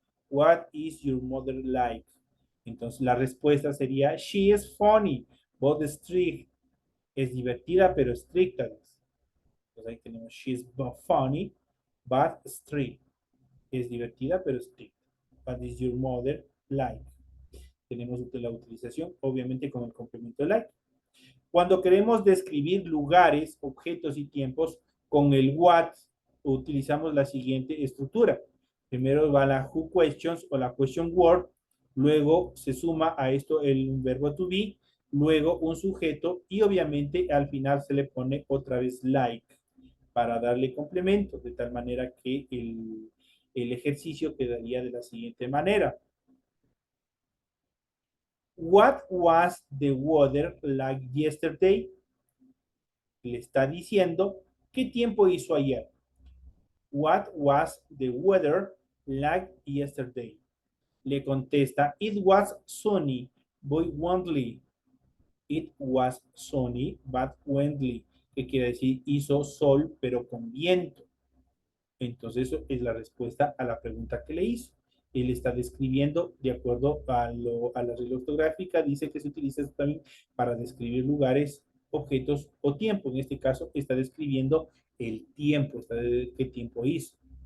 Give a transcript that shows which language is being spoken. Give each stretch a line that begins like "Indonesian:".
English: What is your mother like?
Spanish: Entonces la respuesta sería,
English: she is funny, but strict.
Spanish: Es divertida pero estricta. Entonces ahí tenemos,
English: she is funny, but strict.
Spanish: Es divertida pero estricta.
English: What is your mother like?
Spanish: Tenemos la utilización, obviamente con el complemento like. Cuando queremos describir lugares, objetos y tiempos, con el what utilizamos la siguiente estructura. Primero va la who questions o la question word, luego se suma a esto el verbo to be, luego un sujeto y obviamente al final se le pone otra vez like para darle complemento, de tal manera que el ejercicio quedaría de la siguiente manera.
English: What was the weather like yesterday?
Spanish: Le está diciendo qué tiempo hizo ayer.
English: What was the weather like yesterday?
Spanish: le contesta,
English: it was sunny, but windy. It was sunny, but windy,
Spanish: que quiere decir hizo sol, pero con viento. Entonces, eso es la respuesta a la pregunta que le hizo. Él está describiendo, de acuerdo a la regla ortográfica, dice que se utiliza también para describir lugares, objetos o tiempo. En este caso, está describiendo el tiempo, qué tiempo hizo.